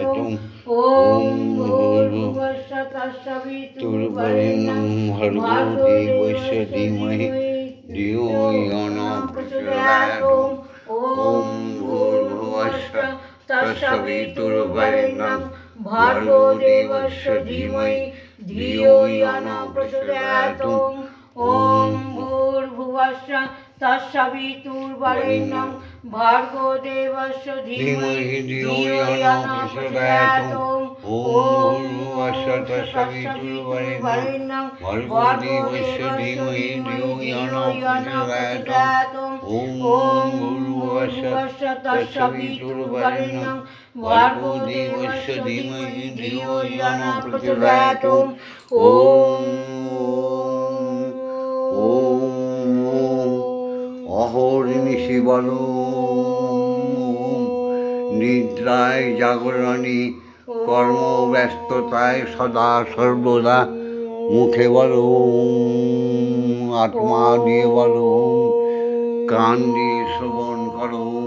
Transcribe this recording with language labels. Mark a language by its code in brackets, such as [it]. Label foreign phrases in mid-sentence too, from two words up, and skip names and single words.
[sa] ওম ভূর্ভুবস্সুঃ তস্সবিতুর্বরেণ্যং ভর্গো দেবস্য ধীমহি ধিয়ো ইয়ো নঃ প্রচোদয়াৎ। ওম ভূর্ভুবস্সুঃ তস্সবিতুর্বরেণ্যং ভর্গো দেবস্য ধীমহি ধিয়ো ইয়ো নঃ প্রচোদয়াৎ। ওম ভূর্ভুবস্সুঃ तत्सवितुर्वरेण्यं भर्गो देवस्य धीमहि धियो यो न प्रचोदयात्। ॐ भूर्भुवस्सुः तत्सवितुर्वरेण्यं भर्गो देवस्य धीमहि धियो यो न प्रचोदयात्। ॐ भूर्भुवस्सुः तत्सवितुर्वरेण्यं भर्गो देवस्य धीमहि धियो यो न प्रचोदयात्। [bn] অহর্নিশি বলো নিদ্রায় জাগরণী কর্মব্যস্ততায় সদা সর্বদা মুখে বলো আত্মা দিয়ে বলো কান দিয়ে শ্রবণ করো।